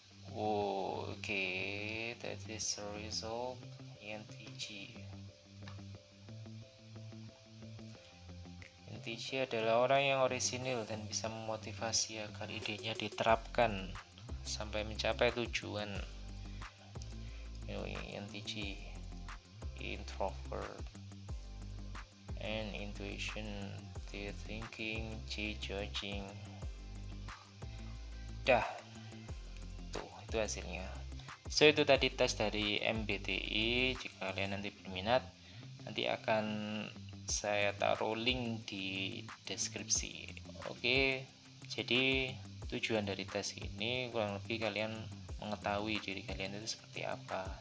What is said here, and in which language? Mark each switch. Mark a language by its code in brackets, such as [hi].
[en] Oke, that is the result INTJ. [id] INTJ adalah orang yang orisinil dan bisa memotivasi agar idenya diterapkan sampai mencapai tujuan. [en] INTJ, introvert, and intuition, the thinking, judging. [id] Dah, tuh itu hasilnya. So itu tadi tes dari MBTI. Jika kalian nanti berminat, nanti akan saya taruh link di deskripsi. Oke, jadi tujuan dari tes ini kurang lebih kalian mengetahui diri kalian itu seperti apa.